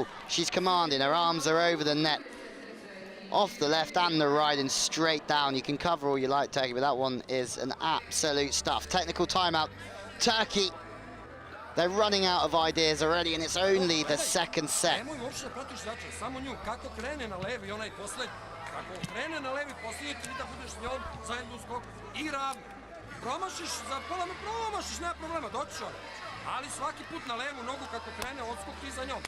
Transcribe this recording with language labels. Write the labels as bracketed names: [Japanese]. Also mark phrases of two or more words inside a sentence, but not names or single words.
[English] She's commanding, her arms are over the net. Off the left and the right and straight down. You can cover all you like, Turkey, but that one is an absolute stuff. Technical timeout. Turkey, they're running out of ideas already, and it's only the second set. [Serbian] Ali svaki put na levu nogu kako krene, odskok ti za njom.